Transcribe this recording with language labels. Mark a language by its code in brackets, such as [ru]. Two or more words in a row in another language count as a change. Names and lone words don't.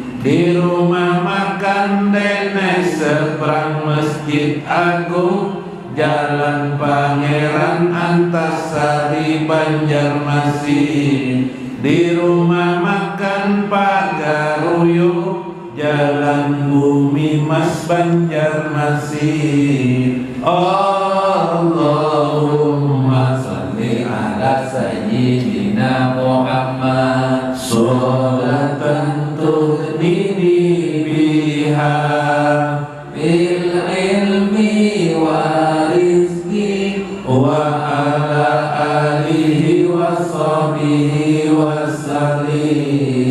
[id] Di rumah makan Dene seberang Masjid Agung, Jalan Pangeran Antasari Banjarmasin. Di rumah makan Pagaruyo, Jalan Bumi Mas Banjarmasin. [ar] اللهم صل على سيدنا محمد صلاة تغنيني بها بالعلم ورزق وعلى آله وصحبه وسلم.